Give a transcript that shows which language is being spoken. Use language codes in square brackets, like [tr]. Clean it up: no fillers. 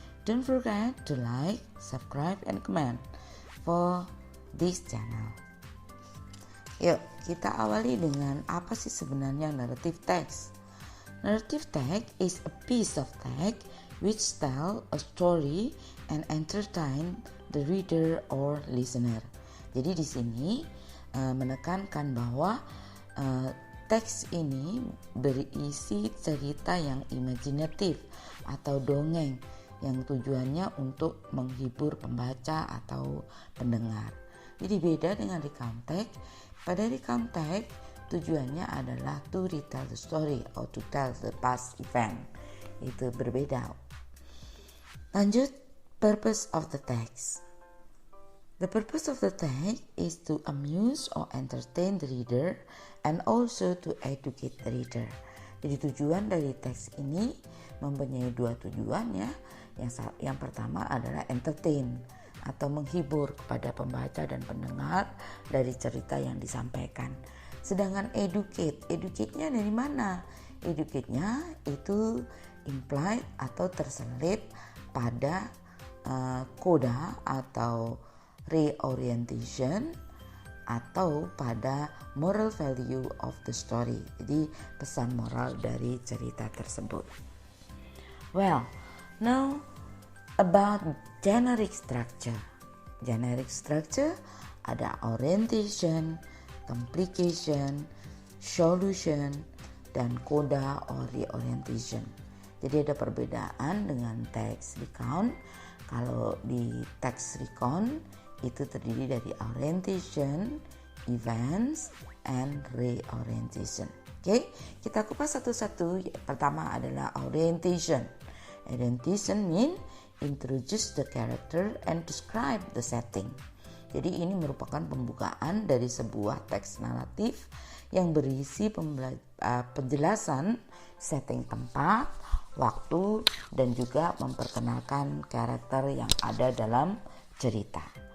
[en] Don't forget to like, subscribe, and comment for this channel. [id] Yuk, kita awali dengan apa sih sebenarnya narrative text. [en] Narrative text is a piece of text which tell a story and entertain the reader or listener. [id] Jadi di sini menekankan bahwa teks ini berisi cerita yang imajinatif atau dongeng yang tujuannya untuk menghibur pembaca atau pendengar. Jadi beda dengan recount text. Pada recount text tujuannya adalah [en] to retell the story or to tell the past event. [id] Itu berbeda. Lanjut, [en] purpose of the text. The purpose of the text is to amuse or entertain the reader and also to educate the reader. [id] Jadi tujuan dari teks ini mempunyai dua tujuan ya. Yang pertama adalah entertain atau menghibur kepada pembaca dan pendengar dari cerita yang disampaikan. Sedangkan educate-nya dari mana? Educate-nya itu implied atau terselip pada koda atau reorientation atau pada moral value of the story. Jadi pesan moral dari cerita tersebut. [en] Well, now about generic structure. [id] Generic structure ada orientation, complication, solution, dan coda or reorientation. Jadi ada perbedaan dengan teks recount. Kalau di teks recount itu terdiri dari orientation, events, and reorientation. Oke, kita kupas satu-satu. Pertama adalah orientation. [en] Orientation mean introduce the character and describe the setting. [id] Jadi ini merupakan pembukaan dari sebuah teks naratif yang berisi penjelasan setting tempat, waktu, dan juga memperkenalkan karakter yang ada dalam cerita.